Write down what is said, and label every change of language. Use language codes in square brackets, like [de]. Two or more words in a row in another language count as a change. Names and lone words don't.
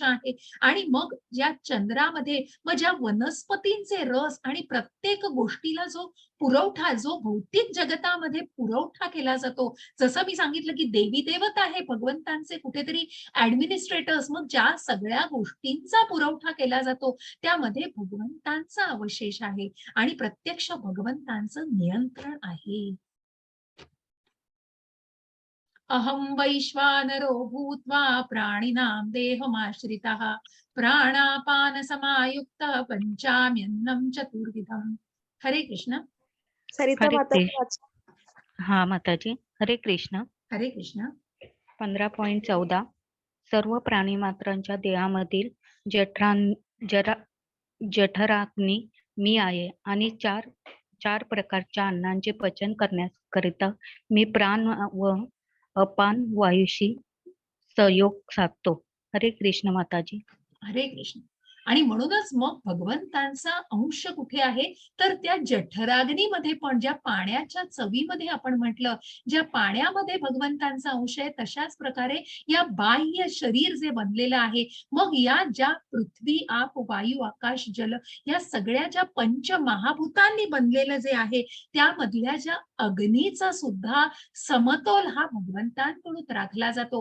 [mr] आहे आणि मग ज्या चंद्रामध्ये मग ज्या वनस्पतींचे रस आणि प्रत्येक गोष्टीला जो पुरवठा, जो भौतिक जगतामध्ये पुरवठा केला जातो, जसं मी सांगितलं की देवी देवता आहे भगवंतांचे कुठेतरी ऍडमिनिस्ट्रेटर्स, मग ज्या सगळ्या गोष्टींचा पुरवठा केला जातो त्यामध्ये भगवंतांचा अवशेष आहे आणि प्रत्यक्ष भगवंतांचं नियंत्रण आहे. [sa] अहं वैश्वानरो भूत्वा प्राणिनां देहमाश्रितः प्राणापान समायुक्त पंचाम्यन्नं चतुर्विधम्. हरे कृष्ण. सरिता हरे माता कृष्ण. हा माताजी. हरे कृष्ण. हरे कृष्ण. [mr] 15.14 सर्व प्राणीमात्रांच्या देहामधील जठराग्नी मी आहे आणि चार प्रकारच्या अन्नांचे पचन करण्याकरिता मी प्राण व अपान वायूशी सहयोग साधतो. [sa] हरे कृष्ण माताजी. हरे कृष्ण. [mr] आणि म्हणूनच मग भगवंतांचा अंश कुठे आहे तर त्या जठराग्नीमध्ये पण, ज्या पाण्याच्या चवीमध्ये आपण म्हटलं, ज्या पाण्यामध्ये भगवंतांचा अंश आहे, तशाच प्रकारे या बाह्य शरीर जे बनलेलं आहे, मग या ज्या पृथ्वी, आप, वायू, आकाश, जल या सगळ्या ज्या पंचमहाभूतांनी बनलेलं जे आहे, त्यामधल्या ज्या अग्नीचा सुद्धा समतोल हा भगवंतांकडून राखला जातो.